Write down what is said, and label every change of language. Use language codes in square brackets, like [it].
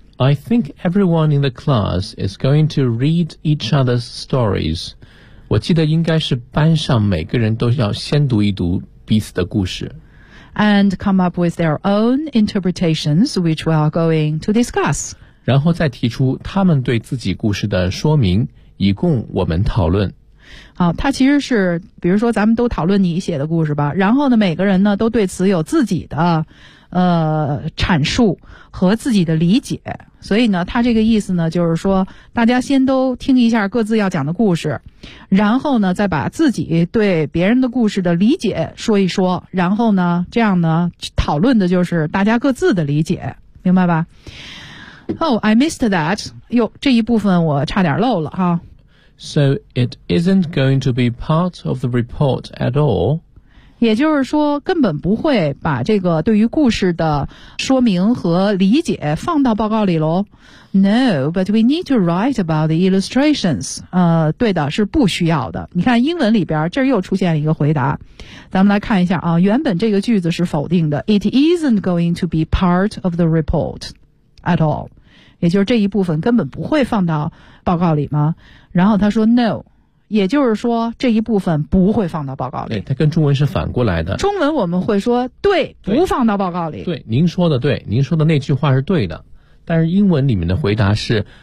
[en] I think everyone in the class is going to read each other's stories. [zh] 我记得应该是班上每个人都要先读一读彼此的故事。 [en] And come up with their own interpretations, which we are going to discuss. [zh] 然后再提出他们对自己故事的说明，以供我们讨论。啊，它其实是比如说咱们都讨论你写的故事吧，然后呢每个人呢都对此有自己的阐述和自己的理解，所以呢它这个意思呢就是说大家先都听一下各自要讲的故事，然后呢再把自己对别人的故事的理解说一说，然后呢这样呢讨论的就是大家各自的理解，明白吧？ [en] Oh, I missed that. [zh] 哟，这一部分我差点漏了哈。 [en] So it isn't going to be part of the report at all. [zh] 也就是说，根本不会把这个对于故事的说明和理解放到报告里咯。 [en] No, but we need to write about the illustrations. [zh] 对的，是不需要的。你看英文里边，这又出现了一个回答。咱们来看一下啊，原本这个句子是否定的。 [en] It isn't going to be part of the report. At all， [zh] 也就是这一部分根本不会放到报告里吗？然后他说 No， 也就是说这一部分不会放到报告里。它跟中文是反过来的。中文我们会说对，不放到报告里。对，您说的对，您说的那句话是对的。但是英文里面的回答是